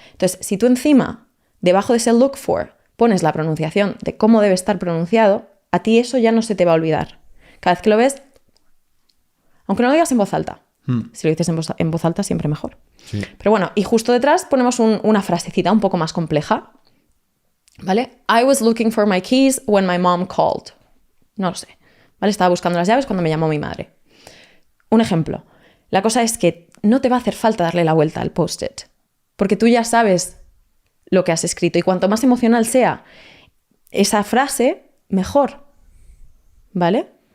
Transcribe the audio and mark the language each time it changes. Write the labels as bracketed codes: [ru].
[es] Entonces, si tú encima, debajo de ese look for, pones la pronunciación de cómo debe estar pronunciado, a ti eso ya no se te va a olvidar. Cada vez que lo ves, aunque no lo digas en voz alta, si lo dices en voz alta, siempre mejor. Sí. Pero bueno, y justo detrás ponemos una frasecita un poco más compleja, ¿vale? [en] I was looking for my keys when my mom called. [es] No lo sé, ¿vale? Estaba buscando las llaves cuando me llamó mi madre. Un ejemplo. La cosa es que no te va a hacer falta darle la vuelta al post-it, porque tú ya sabes lo que has escrito y cuanto más emocional sea esa frase, mejor, ¿vale?